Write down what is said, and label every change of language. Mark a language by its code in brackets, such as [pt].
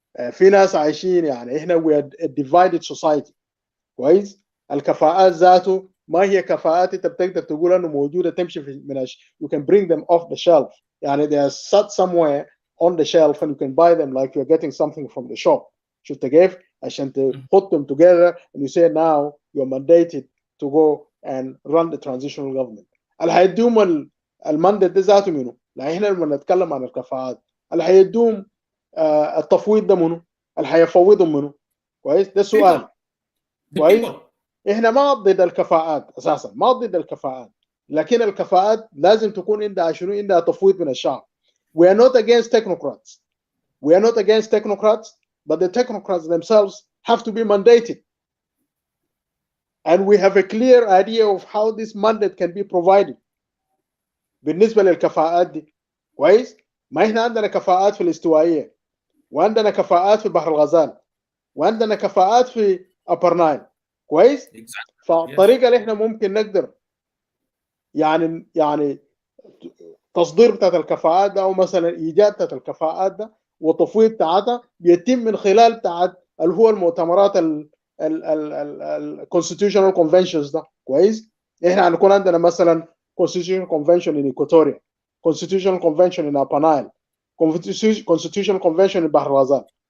[ar] في ناس عايشين يعني احنا [en] we are a divided society. [ar] كويس؟ الكفاءات ذاته ما هي كفاءات انت بتقدر تقول انه موجودة تمشي من [en] you can bring them off the shelf. يعني they are set somewhere on the shelf and you can buy them like you're getting something from the shop. [ar] شفت كيف؟ عشان [en] put them together and you say now you're mandated to go and run the transitional government. [ar] اللي هيديهم الماندate ده ذاته منه لا احنا لما نتكلم عن الكفاءات اللي هيدوم التفويض ده منه، اللي هيفوضهم منه، كويس؟ ده سؤال. كويس؟ احنا ما ضد الكفاءات اساسا، ما ضد الكفاءات، لكن الكفاءات لازم تكون عندها شنو؟ عندها تفويض من الشعب. [en] We are not against technocrats. We are not against technocrats, but the technocrats themselves have to be mandated. And we have a clear idea of how this mandate can be provided. [ar] بالنسبة للكفاءات دي، كويس؟ ما احنا عندنا كفاءات في الاستوائية، وعندنا كفاءات في بحر الغزال، وعندنا كفاءات في أبر نايل، كويس؟ فالطريقة اللي احنا ممكن نقدر يعني تصدير بتاعت الكفاءات ده، او مثلا ايجاد بتاعت الكفاءات ده وتفويض بتاعتها بيتم من خلال بتاعت اللي هو المؤتمرات الكونستيتيوشنال كونفنشنز ده، كويس؟ احنا هنكون عندنا مثلا [en] constitutional convention in Equatoria, constitutional convention in [ar] Upper Nile, constitutional convention in بحر الغزال.